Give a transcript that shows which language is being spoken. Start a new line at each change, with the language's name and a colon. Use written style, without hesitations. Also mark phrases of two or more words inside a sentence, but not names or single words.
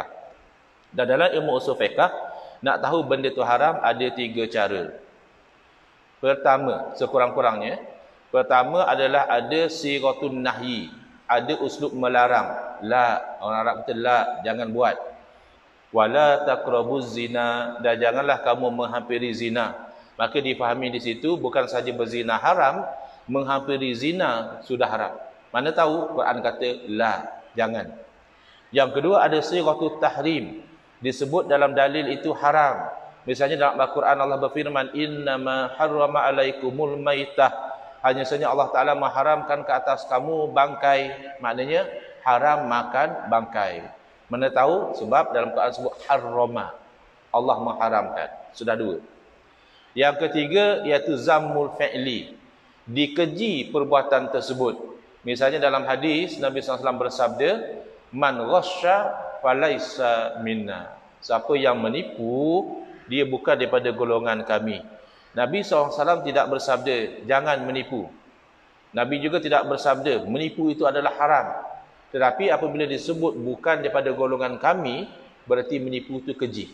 Malay: Dan dalam ilmu usul fiqh, nak tahu benda itu haram ada 3 cara. Pertama, sekurang-kurangnya, pertama adalah ada
Arabic: صيغة النهي,
Malay: ada uslub melarang. La, orang Arab kata la, jangan buat.
Arabic: ولا تقربوا الزنا,
Malay: dan janganlah kamu menghampiri zina. Maka difahami di situ bukan saja berzina haram, menghampiri zina sudah haram. Mana tahu Quran kata la, jangan. Yang kedua ada
Arabic: صيغة التحريم,
Malay: disebut dalam dalil itu haram. Misalnya dalam Al-Quran Allah berfirman,
Arabic: إنما حرم عليكم الميتة,
Malay: hanya saja Allah Ta'ala mengharamkan ke atas kamu bangkai. Maknanya haram makan bangkai. Mana tahu sebab dalam Quran sebut harrama, Allah mengharamkan. Sudah 2. Yang ketiga iaitu
Arabic: ذم الفعل,
Malay: dikeji perbuatan tersebut. Misalnya dalam hadis Nabi SAW bersabda,
Arabic: من غش فليس منا,
Malay: siapa yang menipu dia bukan daripada golongan kami. Nabi SAW tidak bersabda jangan menipu. Nabi juga tidak bersabda menipu itu adalah haram. Tetapi apabila disebut bukan daripada golongan kami, berarti menipu itu keji.